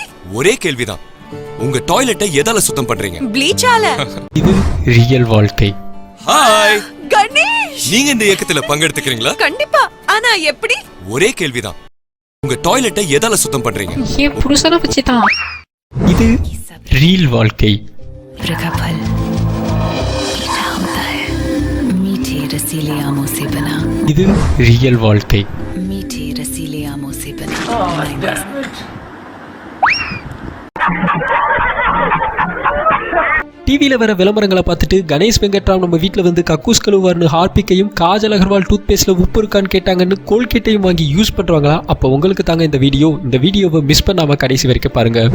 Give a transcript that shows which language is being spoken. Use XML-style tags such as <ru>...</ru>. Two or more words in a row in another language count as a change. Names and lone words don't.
<ta>ஒரே கேள்விதான், உங்க டாய்லெட்டை எதால சுத்தம் பண்றீங்க? ப்ளீச்சால. இது ரியல் வாழ்க்கை. ஹாய் கணேஷ், நீங்க இந்த இயக்கத்துல பங்கெடுத்துக்கிறீங்களா? கண்டிப்பா. ஆனா எப்படி? ஒரே கேள்விதான், உங்க டாய்லெட்டை எதால சுத்தம் பண்றீங்க? என் புருஷனை வச்சுதான். இது ரியல் வாழ்க்கை.</ta> <hi>प्रगफल मीठा होता है, मीठे रसीले आमों से बना,</hi> <ta>இது ரியல் வாழ்க்கை.</ta> <hi>मीठे रसीले आमों से बना।</hi> <ta>டிவியில் வர விளம்பரங்களை பார்த்துட்டு கணேஷ் வெங்கட்ராம் நம்ம வீட்டில் வந்து கக்கூஸ் கழுவார்னு ஹார்பிக்கையும் காஜல் அகர்வால் டூத் பேஸ்ட்டில் உப்பு இருக்கான்னு கேட்டாங்கன்னு கோல்கேட்டையும் வாங்கி யூஸ் பண்ணுறாங்களா? அப்போ உங்களுக்கு தாங்க இந்த வீடியோவை மிஸ் பண்ணாமல் கடைசி வரைக்கும் பாருங்கள்.</ta>